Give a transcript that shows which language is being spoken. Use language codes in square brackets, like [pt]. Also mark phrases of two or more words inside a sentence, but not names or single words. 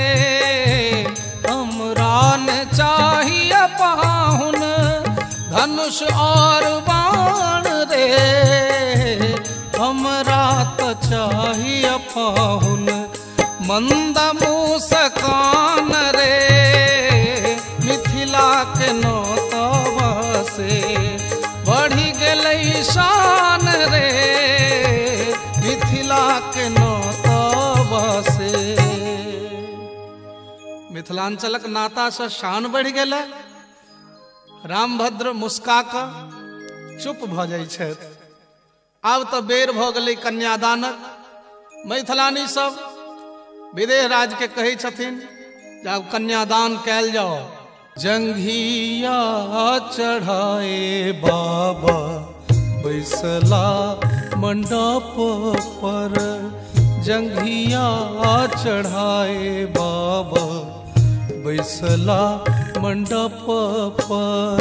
[mai] हमरा न चाहिए पाहुन, धनुष और बाण रे। हमरा तो चाहिए पाहुन, मंद मुस्कान रे। मिथिला के नौतवा से बढ़ी गेलै शान रे। मिथिला के नौतवा से मिथिलांचलक नाता से शान बढ़ गेल। रामभद्र मुस्का कऽ चुप भऽ जाइ छथि। आब तऽ बेर भऽ गेलै कन्यादानक। मैथिलानी सब विदेह राज के कहै छथिन जे आब कन्यादान कयल जाओ। जंघिया चढ़ाए बाबा बैसला मंडप पर। जंघिया चढ़ाए बाबा बैसला मंडप पर।